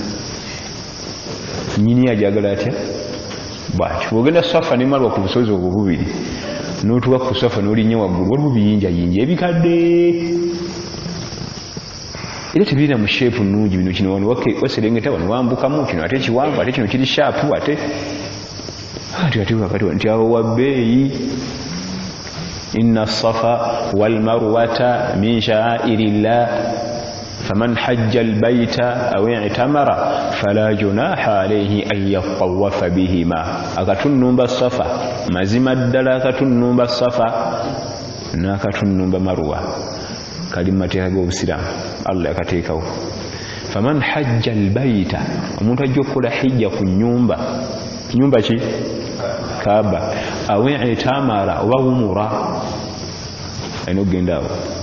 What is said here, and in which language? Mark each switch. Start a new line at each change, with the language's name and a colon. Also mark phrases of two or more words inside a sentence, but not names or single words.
Ganda: nnyini agyagala atya bwatyo bw'ogenda Safa ne Marwa ku busozi obwo bubiri n'otuuka ku Safa n'olinnya waggulu waliwo biyinjayinja ebikadde era tebirina mu sheepu nnungi bino kino wano waserengeta wano wambukamu kino ate kiwanvu ate kino kiri shaapu ate wakati nti awo wabbeeyi
Arabic: إن الصفا والمروة من شعائر الله فمن حج البيت أو اعتمر فلا جناح عليه أن يطوف بهما
Ganda: akatunnumba Safa mazima ddala akatunnumba Safa n'akatunnumba Marwa kali mu mateeka g'obusiraamu Allah yakateekawo
Arabic: فمن حج البيت
Ganda: omuntu ajja okukola hijja ku nyumba ki Kaaba
Arabic: أو اعتمر
Ganda: oba umura alina okugenda awo